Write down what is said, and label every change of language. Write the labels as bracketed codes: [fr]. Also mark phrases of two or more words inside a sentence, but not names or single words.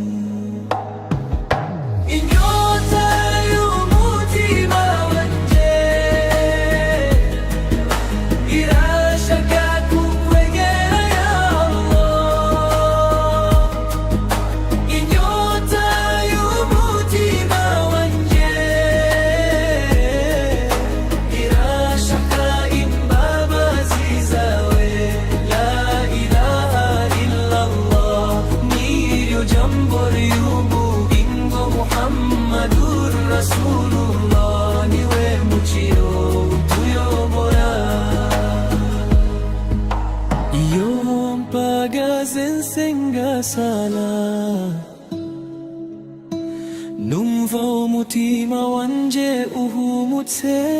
[rn] Inyota y'umutima wanje irashaka kukwegera [ar] يا الله. [rn] Inyota y'umutima wanje irashaka imbabazi zawe. [ar] لا إله إلا الله, [rn] niryo jambo ry'ubugingo. [ar] محمد رسول الله, [rn] niwe muciro utuyobora. Iyo mpagaze nsenga sala, numva umutima wanje uhumutse.